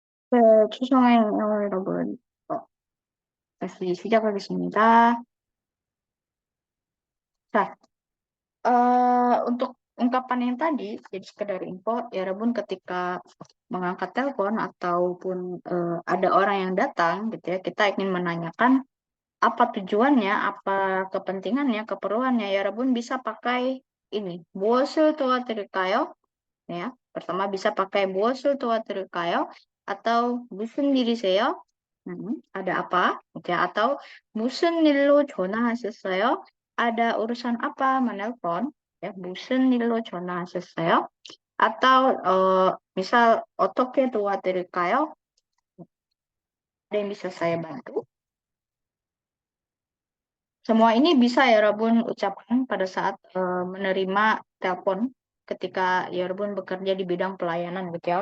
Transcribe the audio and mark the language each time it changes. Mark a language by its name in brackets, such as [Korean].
[Korean] 네, 추성의 여러분, 다시 시작하겠습니다. [Indonesian] 자, untuk ungkapan yang tadi, jadi sekedar info, ya Rebun ketika mengangkat telepon ataupun ada orang yang datang, gitu ya, kita ingin menanyakan apa tujuannya, apa kepentingannya, keperluannya, ya Rebun bisa pakai ini, [Korean] 무엇을 도와드릴까요? [Indonesian] Ya, pertama bisa pakai [Korean] 무엇을 도와드릴까요? [Indonesian] Atau [Korean] 무슨 일이세요? [Indonesian] ada apa? Gitu ya, atau [Korean] 무슨 일로 전화하셨어요? [Indonesian] Ada urusan apa menelpon? Ya, [Korean] 무슨 일로 전화하셨어요? [Indonesian] Atau misal [Korean] 어떻게 도와드릴까요? [Indonesian] Ada yang bisa saya bantu? Semua ini bisa ya Rabun ucapkan pada saat menerima telepon ketika ya Rabun bekerja di bidang pelayanan gitu ya.